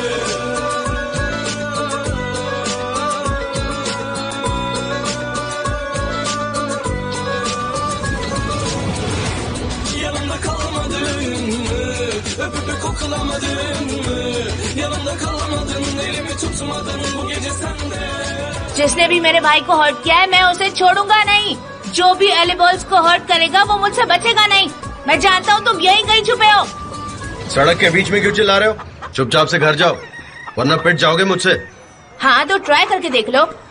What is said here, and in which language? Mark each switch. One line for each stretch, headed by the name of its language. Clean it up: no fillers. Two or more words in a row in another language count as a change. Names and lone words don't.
Turkish: Yanımda kalmadın mı? Öpüp koklamadın mı? Yanımda kalmadın, elimi tutmadın bu gece sende.
Hindi: जिसने भी मेरे भाई को हर्ट किया है मैं उसे छोड़ूंगा नहीं। जो भी एलिबॉल्स को हर्ट करेगा वो मुझसे बचेगा नहीं। मैं जानता हूँ तुम यहीं कहीं छुपे हो। सड़क के बीच में क्यों चिल्ला रहे हो? चुपचाप से घर जाओ, वरना पिट जाओगे मुझसे। हाँ तो ट्राई करके देख लो।